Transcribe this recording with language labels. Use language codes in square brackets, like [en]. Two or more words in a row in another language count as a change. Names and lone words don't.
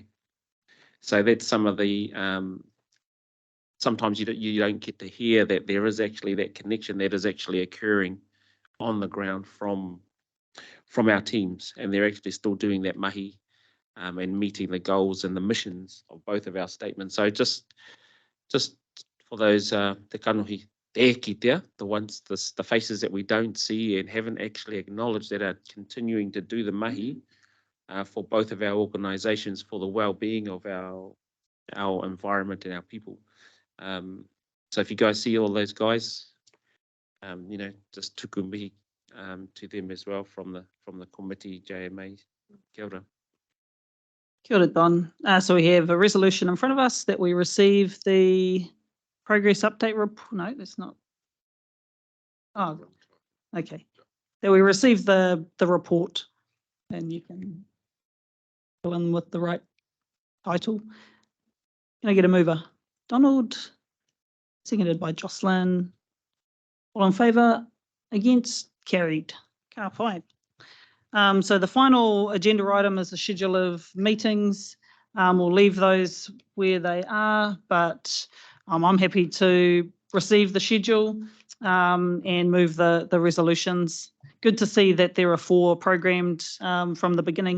[en] So that's some of the, sometimes you don't get to hear that there is actually that connection that is actually occurring on the ground from our teams, and they're actually still doing that mahi and meeting the goals and the missions of both of our statements. So just for those [mi] te kanohi te kitea, [en] the ones, the faces that we don't see and haven't actually acknowledged that are continuing to do the mahi, for both of our organisations, for the well-being of our environment and our people. So if you guys see all those guys, just [mi] tuku mihi [en] to them as well from the committee, JMA. [mi] Kia ora. Kia ora, Don. [en] So we have a resolution in front of us that we receive the progress update report. No, that's not. Oh, okay. That we receive the report, and you can fill in with the right title. Can I get a mover? Donald, seconded by Jocelyn. All in favour? Against? Carried. [mi] Ka pai. [en] So the final agenda item is the schedule of meetings. We'll leave those where they are, but I'm happy to receive the schedule and move the resolutions. Good to see that there are 4 programmed from the beginning.